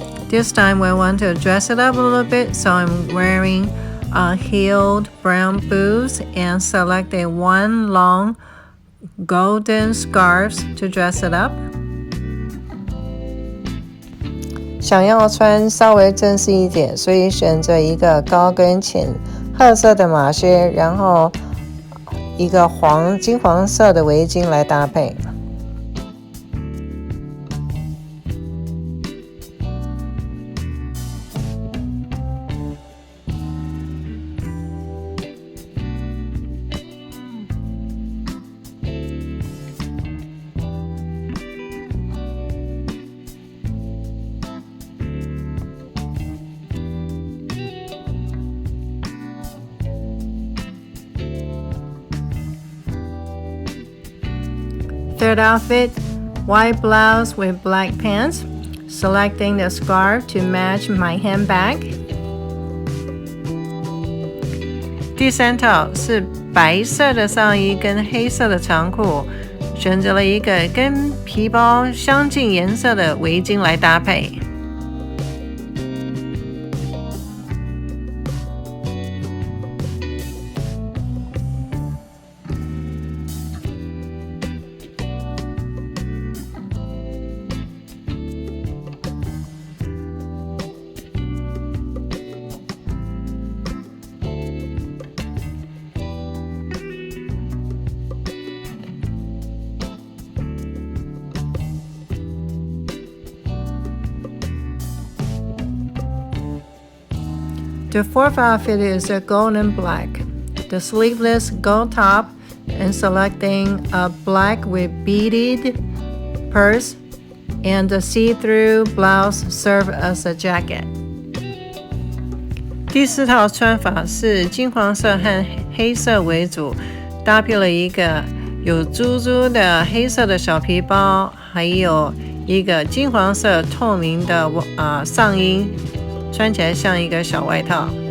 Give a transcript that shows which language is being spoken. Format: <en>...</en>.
<en>This time we want to dress it up a little bit, so I'm wearing heeled brown boots and selected one long golden scarf to dress it up.</en> <zh>想要穿稍微正式一点，所以选择一个高跟浅褐色的马靴，然后一个金黄色的围巾来搭配。</zh> <en>Third outfit, white blouse with black pants, selecting the scarf to match my handbag.</en> <zh>第三套是白色的上衣跟黑色的长裤，选择了一个跟皮包相近颜色的围巾来搭配。</zh> <en>The fourth outfit is a gold and black. The sleeveless gold top and selecting a black with beaded purse and the see-through blouse serve as a jacket.</en> <zh>第四套穿法是金黄色和黑色为主，搭配了一个有珠珠的黑色的小皮包，还有一个金黄色透明的上衣，穿起来像一个小外套。</zh>